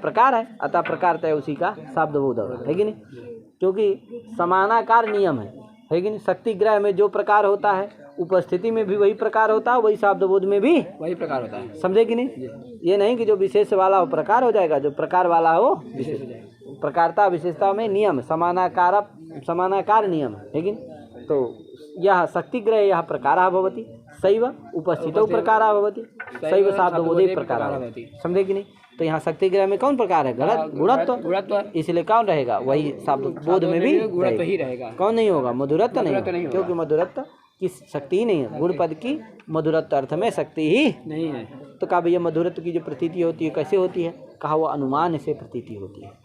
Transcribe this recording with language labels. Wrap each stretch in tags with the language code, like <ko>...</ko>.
<hi>प्रकार है, अतः प्रकारतया उसी का शब्द बोध है कि नहीं? क्योंकि समानाकार नियम है कि नहीं? शक्ति ग्रह में जो प्रकार होता है उपस्थिति में भी वही प्रकार होता है, वही शब्द बोध में भी वही प्रकार होता है। समझे कि नहीं। ये नहीं कि जो विशेष वाला वो प्रकार हो जाएगा, जो प्रकार वाला हो विशेष हो जाएगा। प्रकारता विशेषता में नियम समानाकार नियम है कि नहीं?</hi> <sa>तो यह शक्तिग्रह यह प्रकारः भवति, शैव उपस्थितौ प्रकारः भवति, शैव शब्दबोधे प्रकारः भवति।</sa> <hi>समझे कि नहीं। तो यहाँ शक्तिग्रह में कौन प्रकार है, गलत गुणत्व, इसलिए कौन रहेगा, वही शब्द बोध में भी गुणत्व ही रहेगा। कौन नहीं होगा, मधुरत्व नहीं मधुरत्व नहीं होगा, होगा। क्योंकि मधुरत्व की शक्ति ही नहीं है, गुण पद की मधुरत्व अर्थ में शक्ति ही नहीं है। तो कहा भैया मधुरत्व की जो प्रतीति होती है कैसे होती है, कहा वो अनुमान से प्रतीति होती है।</hi>